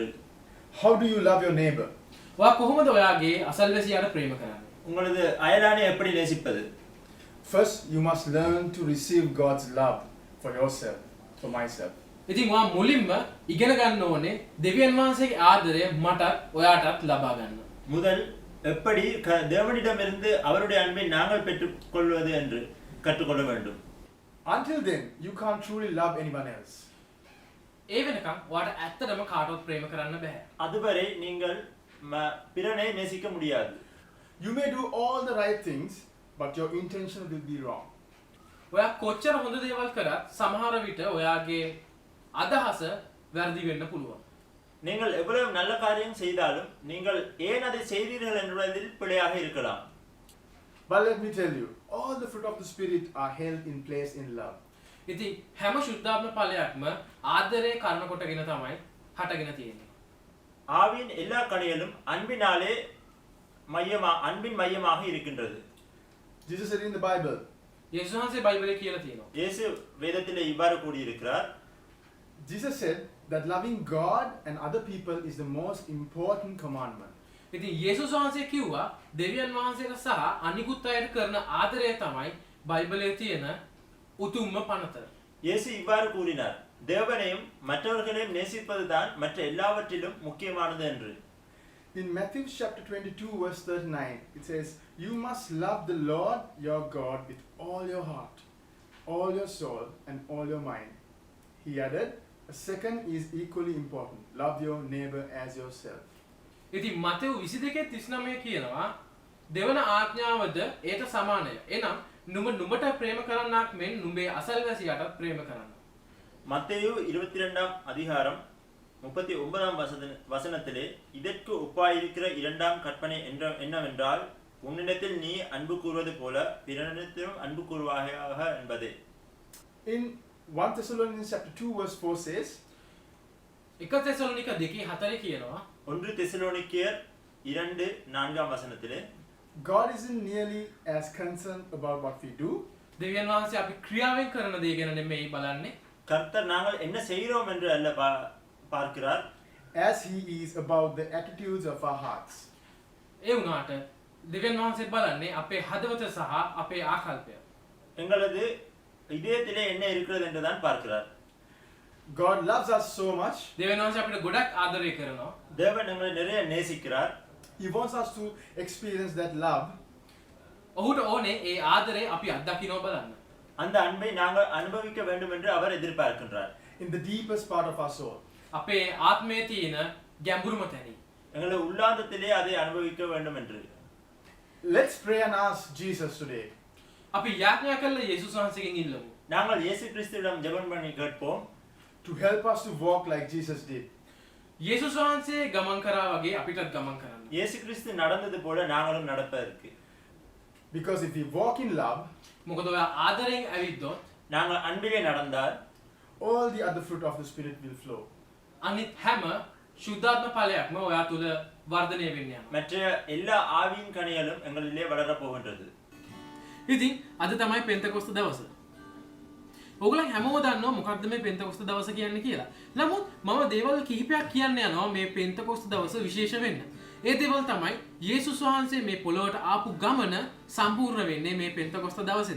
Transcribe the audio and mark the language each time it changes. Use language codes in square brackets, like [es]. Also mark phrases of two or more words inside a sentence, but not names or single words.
[en] How do you love your neighbor? [si] ඔයා කොහොමද ඔයාගේ අසල්වැසියාට ප්‍රේම කරන්නේ? [ta] உங்களது அயலானை எப்படி நேசிப்பது? [en] First, you must learn to receive God's love for yourself, for myself. [si] ඉතින් ඔයා මුලින්ම ඉගෙන ගන්න ඕනේ දෙවියන් වහන්සේගේ ආදරය මටත් ඔයාටත් ලබා ගන්න. [ta] முதல் எப்படி தேவனிடமிருந்து அவருடைய அன்பை நாங்கள் பெற்றுக்கொள்வது என்று கற்றுக்கொள்ள வேண்டும். [en] Until then, you can't truly love anyone else. [si] ඒ වෙනකම් ඔයාට ඇත්තටම කාටවත් ප්‍රේම කරන්න බෑ. [ta] அதுவரை நீங்கள் பிறனை நேசிக்க முடியாது. [en] You may do all the right things, but your intention will be wrong. [si] ඔයා කොච්චර හොඳ දේවල් කරත් සමහර විට ඔයාගේ අදහස වැරදි වෙන්න පුළුවන්. [ta] நீங்கள் எவ்வளவு நல்ல காரியம் செய்தாலும் நீங்கள் ஏன் அதை செய்தீர்கள் என்பதில் பிழையாக இருக்கலாம். [en] But let me tell you, all the fruit of the Spirit are held in place in love. [si] ඉතින් හැම සුද්ධාත්ම ඵලයක්ම ආදරේ කරන කොටගෙන තමයි හටගෙන තියෙන්නේ. [ta] ஆவியின் எல்லா கனிகளும் அன்பினாலே அன்பின் மையமாக இருக்கின்றது. [en] Jesus said in the Bible. [si] යේසුස් වහන්සේ බයිබලයේ කියලා තියෙනවා. [ta] இயேசு வேதத்திலே இவ்வாறு கூறியிருக்கிறார். [en] Jesus said that loving God and other people is the most important commandment. [si] ඉතින් යේසුස් වහන්සේ කිව්වා දෙවියන් වහන්සේට සහ අනිකුත් අයට කරන ආදරය තමයි බයිබලයේ තියෙන උතුම්ම පනත. [ta] இயேசு இவ்வாறு கூறினார். தேவனையும் மற்றவர்களையும் நேசிப்பதுதான் மற்ற எல்லாவற்றிலும் முக்கியமானது என்று. [en] In Matthew chapter 22 verse 39 it says, you must love the Lord your God with all your heart, all your soul and all your mind. He added, a second is equally important, love your neighbor as yourself. [si] ඉතින් මතෙව් 22:39 කියනවා දෙවන ආඥාවද ඒට සමානය. එනම් නුඹට ප්‍රේම කරන්නාක් මෙන් නුඹේ අසල්වැසියාටත් ප්‍රේම කරන්න. [ta] மத்தேயு 22ஆம் அதிகாரம் 39ஆம் வசனத்திலே இதற்கு ஒப்பாயிருக்கிற இரண்டாம் கற்பனை என்னவென்றால் உன்னிடத்தில் நீ அன்பு கூறுவது போல பிறனிடத்திலும் அன்பு கூறுவாயாக என்பதே. [en] In 1 Thessalonians chapter 2 verse 4 says, [si] 1 தெசலோனிக்க 2:4 කියනවා [ta] 1 தெசலோனிக்கேயர் 2:4ஆம் வசனத்திலே [en] God isn't nearly as concerned about what we do. [si] දෙවියන් වහන්සේ අපි ක්‍රියාවෙන් කරන දේ ගැන නෙමෙයි බලන්නේ. [ta] கர்த்தர் நாங்கள் என்ன செய்கிறோம் என்று அல்ல பார்க்கிறார். [en] As he is about the attitudes of our hearts. [si] ඒ වුණාට දෙවියන් වහන්සේ බලන්නේ අපේ හදවත සහ අපේ ආකල්පය. [ta] எங்களது இதயத்திலே என்ன இருக்கிறது என்று தான் பார்க்கிறார். [en] God loves us so much. [si] දෙවියන් වහන්සේ අපිට ගොඩක් ආදරය කරනවා. [ta] தேவன் எங்களை நிறைய நேசிக்கிறார். [en] He wants us to experience that love. [si] ඔහුට ඕනේ ඒ ආදරේ අපි අත්දකින්න බලන්න. [ta] அந்த அன்பை நாங்கள் அனுபவிக்க வேண்டும் என்று அவர் எதிர்பார்க்கின்றார். [en] In the deepest part of our soul. [si] අපේ ආත්මයේ තියෙන ගැඹුරුම තැනි. [ta] எங்களுடைய உள்ளாந்தத்திலே அதை அனுபவிக்க வேண்டும் என்று. [en] Let's pray and ask Jesus today. [si] අපි යාඥා කළා යේසුස් වහන්සේගෙන් ඉල්ලමු. [ta] நாங்கள் இயேசு கிறிஸ்துவிடம் ஜெபம் பண்ணி கேட்போம். [en] To help us to walk like Jesus did. [si] යේසුස් වහන්සේ ගමන් කරා වගේ අපිටත් ගමන් කරන්න. [ta] இயேசு கிறிஸ்து நடந்தது போல நாங்களும் நடப்பதற்கு. [en] Because if we walk in love, [si] මොකද ඔයා ආදරෙන් ඇවිද්දොත් [ta] நாங்கள் அன்பிலே நடந்தால் [en] all the other fruit of the Spirit will flow. [si] අනිත් හැම සුද්ධාත්ම ඵලයක්ම ඔයා තුල වර්ධනය වෙන්න යනවා. [ta] மற்ற எல்லா ஆவியின் கனிகளும் எங்களிலே வளர போகின்றது. [si] ඉතින් අද තමයි පෙන්තකොස්ත දවස. ඔයගොල්ලන් හැමෝම දන්නවා මොකක්ද මේ පෙන්තකොස්ත දවස කියන්නේ කියලා. නමුත් මම දේවල් කිහිපයක් කියන්න යනවා මේ පෙන්තකොස්ත දවස විශේෂ වෙන්න. ඒ දේවල් තමයි යේසුස් වහන්සේ මේ පොළොවට ආපු ගමන සම්පූර්ණ වෙන්නේ මේ පෙන්තකොස්ත දවසේදී.